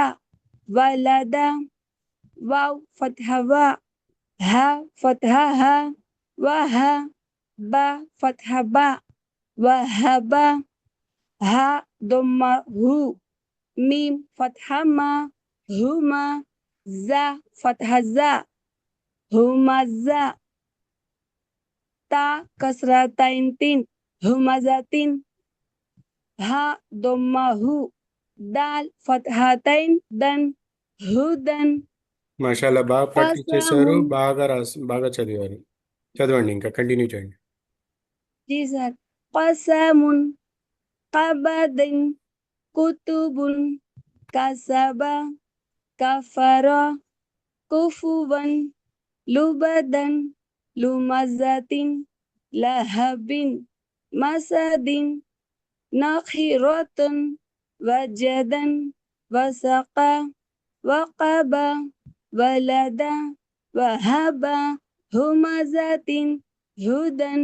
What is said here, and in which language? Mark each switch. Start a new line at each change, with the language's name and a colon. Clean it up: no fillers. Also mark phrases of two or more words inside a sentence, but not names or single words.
Arabic: ولدا، واو فتحة وا، ها فتحة ها وها، با فتحة با وهبا، ها ضمة هو، ميم فتحة ما هما، زا فتحة زا همزة، تا كسرتين تين همزتين، ها ضمة هو، دال فتحتين دن هدن,
Telugu: మాషాల్లా, బాగా ప్రాక్టీస్ చేశారు,
Arabic: కసమున్.
Telugu: బాగా చదివారు. చదవండి, ఇంకా కంటిన్యూ చేయండి.
Urdu: جی سر.
Arabic: قسمن، كبدن، كتبن، كسب، كفر، كفون، لبدن، لمزتن، لهبن، مسدن، نخرتن، وجدن، وسق، وقب، ولد، وهب، همزتن، هدن,